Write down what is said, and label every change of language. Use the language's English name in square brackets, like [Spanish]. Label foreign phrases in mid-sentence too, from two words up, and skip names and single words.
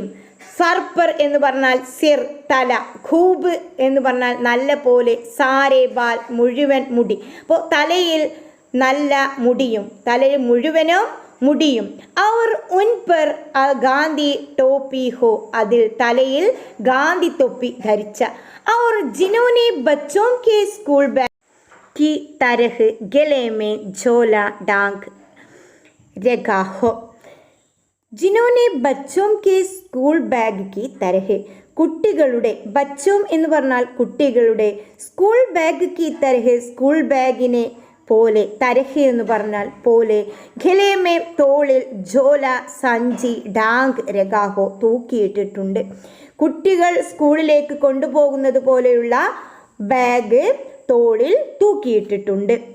[Malayalam] സർപ്പർ എന്ന് പറഞ്ഞാൽ സിർ, തല, ഖൂബ് എന്ന് പറഞ്ഞാൽ നല്ല പോലെ, [Hindi] सारे बाल [Malayalam] മുഴുവൻ മുടി. അപ്പോൾ തലയിൽ നല്ല മുടിയും, തലയിൽ മുഴുവനും മുടിയും. [Hindi] और उन पर गांधी टोपी हो, [Malayalam] അതിൽ തലയിൽ ഗാന്ധി തൊപ്പി ധരിച്ച. [Hindi] और जिन्होंने बच्चों के स्कूल बैग की तरह गले में झोला डांग रखा हो. जिन्होंने बच्चों के स्कूल बैग की तरह, [Malayalam] കുട്ടികളുടെ, ബച്ചോം എന്ന് പറഞ്ഞാൽ കുട്ടികളുടെ, [Hindi] स्कूल बैग की तरह [Malayalam] സ്കൂൾ ബാഗിനെ പോലെ, തരഹ എന്ന് പറഞ്ഞാൽ പോലെ, ഖലേമേ തോളിൽ, ജോല സഞ്ചി, [Hindi] टांग रखा हो [Malayalam] തൂക്കിയിട്ടിട്ടുണ്ട്. കുട്ടികൾ സ്കൂളിലേക്ക് കൊണ്ടുപോകുന്നത് പോലെയുള്ള ബാഗ് തോളിൽ തൂക്കിയിട്ടിട്ടുണ്ട്.